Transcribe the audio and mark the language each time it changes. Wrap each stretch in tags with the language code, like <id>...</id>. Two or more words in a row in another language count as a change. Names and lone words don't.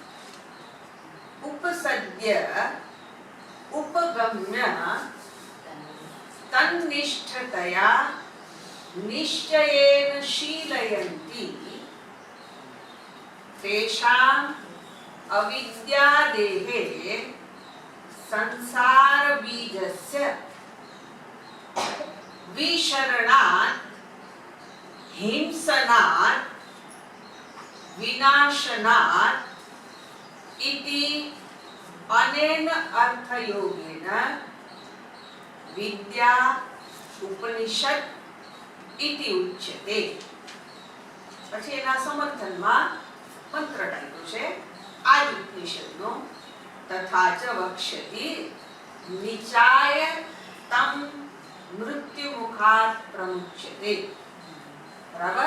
<sa>ઉપસદ્ય ઉપગમ્ય તન્નિષ્ઠતયા નિશ્ચયેન શીલયન્તિ તેષાં અવિદ્યાદેહે સંસાર બીજસ્ય વિશરણાत् हिंसनात् विनाशनात् इति अनेन अर्थयोगेन विद्या उपनिषद इति उच्यते.</sa> <gu>પછી એના સમર્થનમાં મંત્ર આપ્યો છે આ જ ઉપનિષદનો</gu> <sa>તથા ચ વક્ષ્યતિ નિચાય તમ મૃત્યુમુખાત પ્રમુચ્યતે.</sa> <gu>બરાબર?</gu>